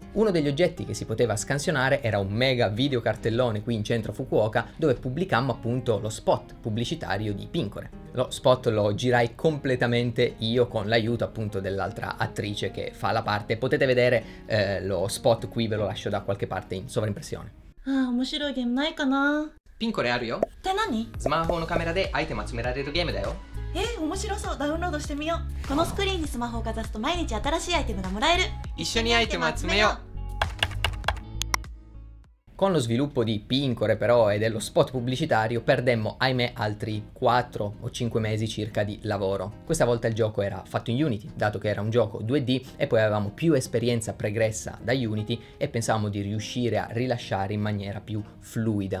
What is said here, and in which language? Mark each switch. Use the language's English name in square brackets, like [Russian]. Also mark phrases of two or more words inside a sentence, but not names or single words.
[Italian] Uno degli oggetti che si poteva scansionare era un mega videocartellone qui in centro a Fukuoka, dove pubblicammo appunto lo spot pubblicitario di Pincore. Lo spot lo girai completamente io con l'aiuto appunto dell'altra attrice che fa la parte. Potete vedere lo spot qui, ve lo lascio da qualche parte in sovraimpressione. [Japanese] 面白いゲームないかな。ピンコレあるよ。って何？スマホのカメラでアイテム集められるゲームだよ。面白そう。ダウンロードしてみよう。このスクリーンにスマホをかざすと毎日新しいアイテムがもらえる。一緒にアイテム集めよう。 [Italian] Con lo sviluppo di Pincore però e dello spot pubblicitario perdemmo, ahimè, altri 4 o 5 mesi circa di lavoro. Questa volta il gioco era fatto in Unity, dato che era un gioco 2D e poi avevamo più esperienza pregressa da Unity e pensavamo di riuscire a rilasciare in maniera più fluida.